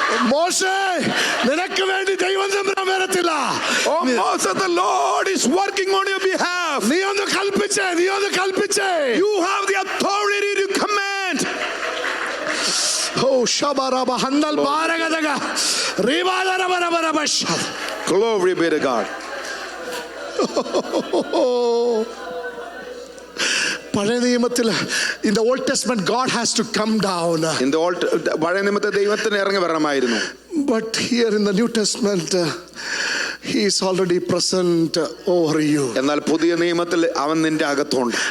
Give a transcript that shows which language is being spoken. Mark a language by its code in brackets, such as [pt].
[ml] മോശേ, നിനക്ക് വേണ്ടി ദൈവം തമ്പുരാൻ വരത്തില്ല. [en] Oh Moses, the Lord is working on your behalf. [ml] നീ ഒന്ന് കൽപ്പിച്ചേ. [en] You have the authority to command. Oh, shabaraba handal baragadaga. Ribadarabarabaraba. Glory be to God. [ml] പഴയ നിയമത്തിൽ [en] in the Old Testament God has to come down. In the old [ml] പഴയ നിയമത്തിൽ ദൈവത്തിന് ഇറങ്ങി വരണമായിരുന്നു. [en] But here in the New Testament he is already present over you. [ml] എന്നാൽ പുതിയ നിയമത്തിൽ അവൻ നിന്റെ അകത്തുണ്ട്.